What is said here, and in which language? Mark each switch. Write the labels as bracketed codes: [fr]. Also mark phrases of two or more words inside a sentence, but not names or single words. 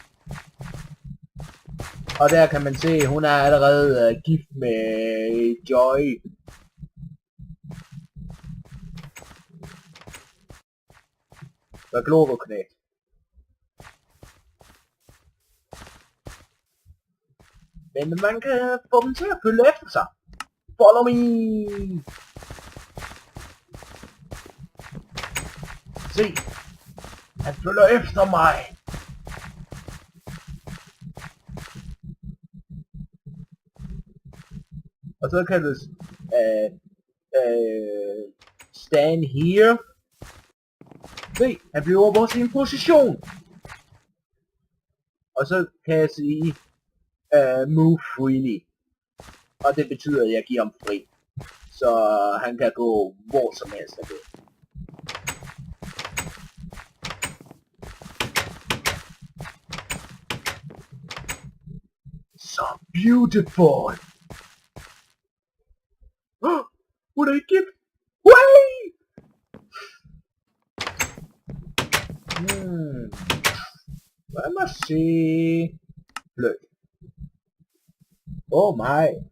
[da] Og der kan man se, hun er allerede gift med Joy. Hvad Globoknægt. Men man kan få dem til at følge efter sig. [en] Follow me! [da] Se! Han følger efter mig! Og så kan du [en] stand here. [da] Se, han bliver på sin position. Og så kan jeg sige [en] move freely. [da] Og det betyder, at jeg giver ham fri. Så han kan gå hvor som helst. [en] So beautiful. [da] Hun er ikke gift. Wait! Lad mig se. Flirt. [en] Oh my.